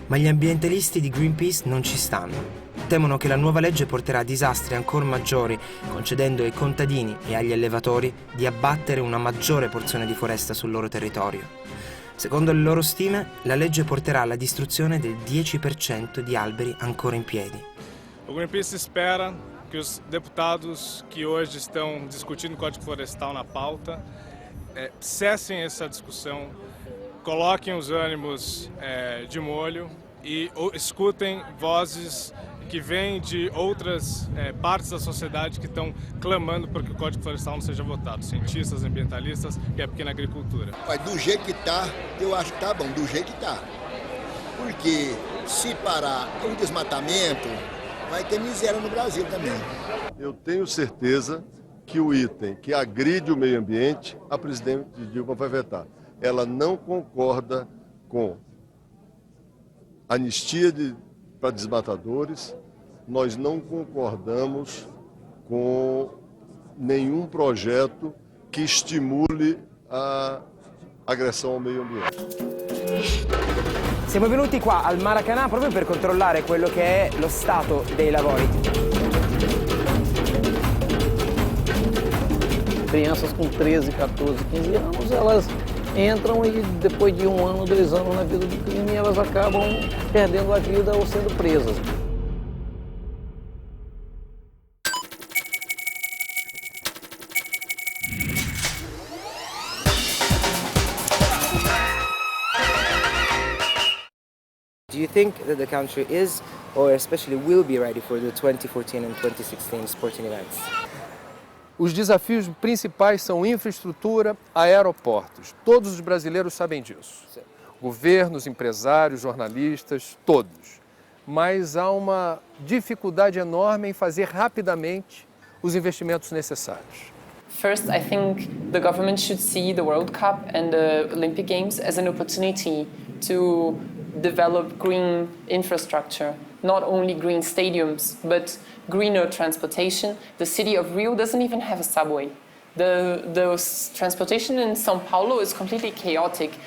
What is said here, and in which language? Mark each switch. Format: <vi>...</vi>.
<it>Ma gli ambientalisti di Greenpeace non ci stanno. Temono che la nuova legge porterà a disastri ancora maggiori, concedendo ai contadini e agli allevatori di abbattere una maggiore porzione di foresta sul loro territorio. Secondo le loro stime, la legge porterà alla distruzione del 10% di alberi ancora in piedi.</it> <pt>O Greenpeace spera que os deputados que hoje estão discutindo o Código Florestal na pauta cessem essa discussão, coloquem os ânimos de molho e escutem vozes que vêm de outras partes da sociedade que estão clamando para que o Código Florestal não seja votado, cientistas, ambientalistas e a pequena agricultura. Mas do jeito que está, eu acho que está bom, do jeito que está. Porque se parar o desmatamento, vai ter miséria no Brasil também. Eu tenho certeza que o item que agride o meio ambiente, a presidente Dilma vai vetar. Ela não concorda com anistia para desmatadores, nós não concordamos com nenhum projeto</pt> <it>che stimoli a aggressione al medio ambiente. Siamo venuti qua al Maracanã proprio per controllare quello che è lo stato dei lavori.</it> <pt>Crianças com 13, 14, 15 anos, elas entram e depois de 1 ano, 2 anos na vida do crime, elas acabam perdendo a vida ou sendo presas.</pt> <en>Do you think that the country is, or especially will be ready for the 2014 and 2016 sporting events?</en> <pt>Os desafios principais são infraestrutura, aeroportos. Todos os brasileiros sabem disso. Sim. Governos, empresários, jornalistas, todos. Mas há uma dificuldade enorme em fazer rapidamente os investimentos necessários.</pt> <en>First, I think the government should see the World Cup and the Olympic Games as an opportunity to develop green infrastructure, not only green stadiums, but greener transportation. The city of Rio doesn't even have a subway. The transportation in São Paulo is completely chaotic.</en>